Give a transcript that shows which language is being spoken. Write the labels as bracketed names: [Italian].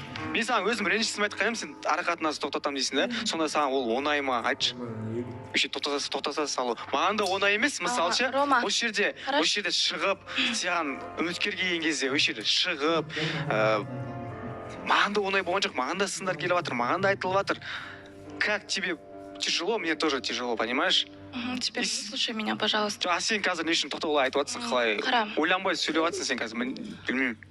[Kazakh] Мен саған өзім ренжісімді айтып қоямын, сен ара қатынасты тоқтатамын дейсің да? Сонда саған ол оңай ма? Айтшы. Еще тоқтата салу. Маған да оңай емес, мысалы ше. Рома, Осы жерде шығып, саған үміткер келген кезде осы жерде шығып, маған да оңай болған жоқ, маған да сындар келіп жатыр, маған да айтылып жатыр. [Russian] Как тебе тяжело, мне тоже тяжело, понимаешь? Теперь слушай меня, пожалуйста. [Kazakh] А сен қазір не үшін тоқтап олай айтып жатсың, қалай? Қара. Ойланбай сөйлеп жатсың сен қазір, білмеймін.